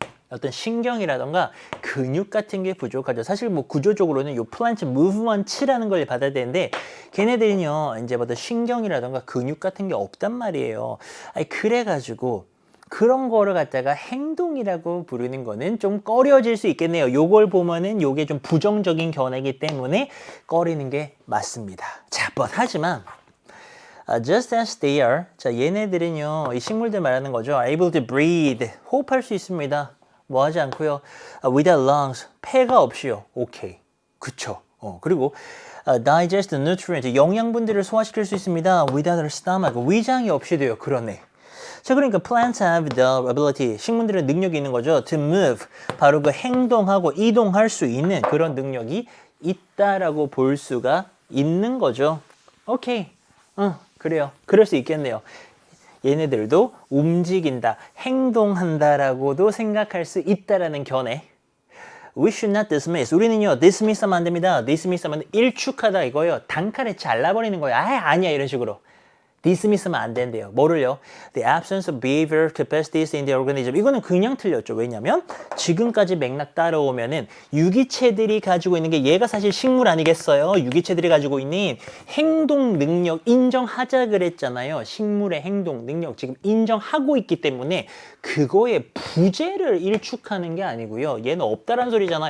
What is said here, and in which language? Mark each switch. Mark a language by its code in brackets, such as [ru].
[ko] 어떤 신경이라던가 근육 같은 게 부족하죠. 사실 뭐 구조적으로는 요 플란트 무브먼트라는 걸 받아야 되는데 걔네들은요 이제부터 신경이라던가 근육 같은 게 없단 말이에요. 아니 그래가지고 그런 거를 갖다가 행동이라고 부르는 거는 좀 꺼려질 수 있겠네요. 요걸 보면은 요게 좀 부정적인 견해이기 때문에 꺼리는 게 맞습니다. [en] 자, 하지만 just as they are. [ko] 자, 얘네들은요 이 식물들 말하는 거죠. [en] able to breathe. [ko] 호흡할 수 있습니다. 뭐 하지 않고요. [en] without lungs. [ko] 폐가 없이요. 오케이. 그쵸. [en] 그리고 digest nutrient. [ko] 영양분들을 소화시킬 수 있습니다. [en] without a stomach. [ko] 위장이 없이 돼요. 그러네. [en] 자, 그러니까 plants have the ability. [ko] 식물들은 능력이 있는 거죠. [en] to move. [ko] 바로 그 행동하고 이동할 수 있는 그런 능력이 있다라고 볼 수가 있는 거죠. 오케이. 그래요. 그럴 수 있겠네요. 얘네들도 움직인다, 행동한다라고도 생각할 수 있다라는 견해. [en] We should not dismiss. [ko] 우리는요, dismiss 하면 안 됩니다. dismiss 하면 일축하다 이거예요. 단칼에 잘라버리는 거예요. 아니야 이런 식으로. dismiss하면 안 된대요. 뭐를요? [en] The absence of behavioral capacities in the organism. [ko] 이거는 그냥 틀렸죠. 왜냐면 지금까지 맥락 따라오면은 유기체들이 가지고 있는 게 얘가 사실 식물 아니겠어요? 유기체들이 가지고 있는 행동 능력 인정하자 그랬잖아요. 식물의 행동 능력 지금 인정하고 있기 때문에 그거의 부재를 일축하는 게 아니고요. 얘는 없다란 소리잖아.